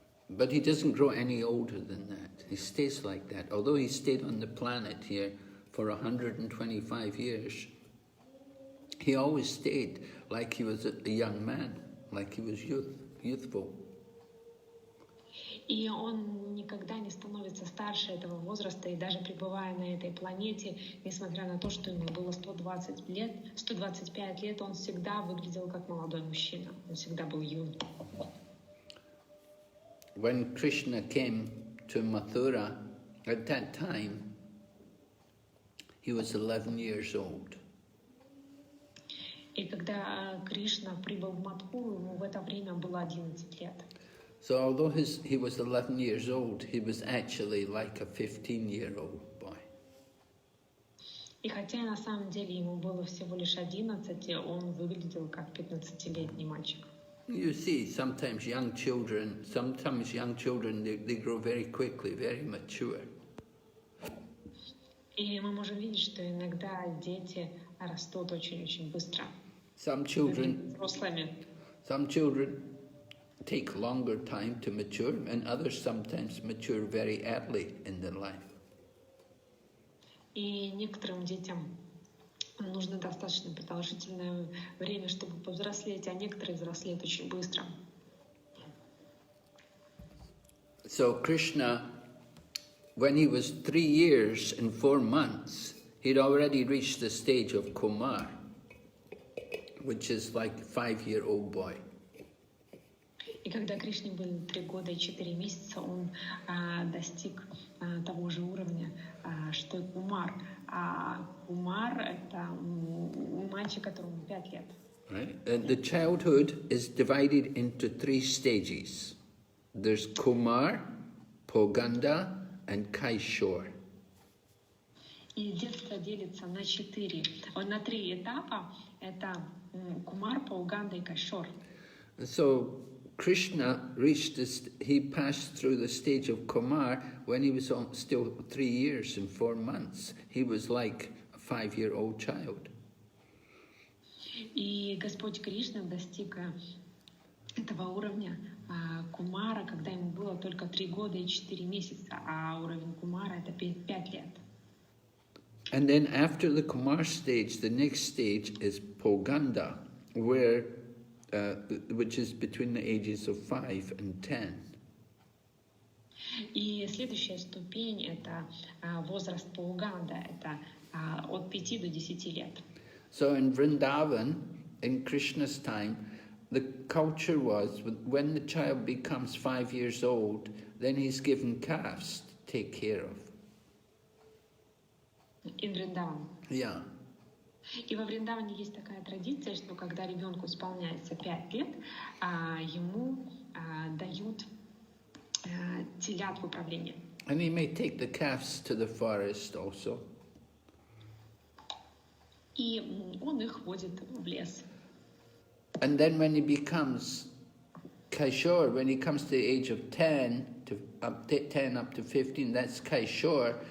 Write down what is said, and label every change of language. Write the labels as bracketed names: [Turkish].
[English] But he doesn't grow any older than that. He stays like that. Although he stayed on the planet here for 125 years, he always stayed like he was a young man, like he was youthful. [Russian] И он никогда не становится старше этого возраста, и даже пребывая на этой планете, несмотря на то, что ему было 125 лет, он всегда выглядел как молодой мужчина, он всегда был юн. [English] When Krishna came to Mathura, at that time, he was 11 years old. [Russian] И когда Кришна прибыл в Мадхуру, ему в это время было 11 лет. [English] So although he was 11 years old, he was actually like a 15-year-old boy. [Russian] И хотя на самом деле ему было всего лишь 11, он выглядел как 15-летний мальчик. [English] You see, sometimes young children, they grow very quickly, very mature. [Russian] И мы можем видеть, что иногда дети растут очень-очень быстро. [English] Some children take longer time to mature, and others sometimes mature very early in their life. [Russian] И некоторым детям нужно достаточно продолжительное время, чтобы повзрослеть, а некоторые взрослеют очень быстро. [English] So Krishna, when he was 3 years and 4 months, he'd already reached the stage of Kumar, which is like a 5-year-old boy. [Russian] И когда Кришне было 3 года и 4 месяца, он достиг того же уровня, что и Кумар, а Кумар — это мальчик, которому 5 лет. [English] Right? The childhood is divided into 3 stages. There's Kumar, Poganda, and KhavŠ邊. [Russian] И детство делится на 3 этапа. Это Кумар, Пауганда и KhavŠ邊. [English] So Krishna reached this, he passed through the stage of Kumar when he was still 3 years and 4 months. He was like a 5-year-old child. И Господь Кришна достиг этого уровня Кумара, когда ему было только 3 года и 4 месяца, а уровень Кумара — это 5 лет. And then after the Kumar stage, the next stage is Poganda, where, which is between the ages of 5 and 10. [Russian] И следующая ступень — это возраст Пауганда, это от 5 до 10 лет. [English] So in Vrindavan, in Krishna's time, the culture was when the child becomes 5 years old, then he's given calves to take care of. [Russian] In Вриндаван. [English] Yeah. [Russian] И во Вриндаване есть такая традиция, что когда ребенку исполняется 5 лет, ему дают телят в управление. [English] And he may take the calves to the forest also. [Russian] И он их водит в лес. [English] And then when he becomes KhavŠ邊, when he comes to the age of 10 up to 15, that's KhavŠ邊.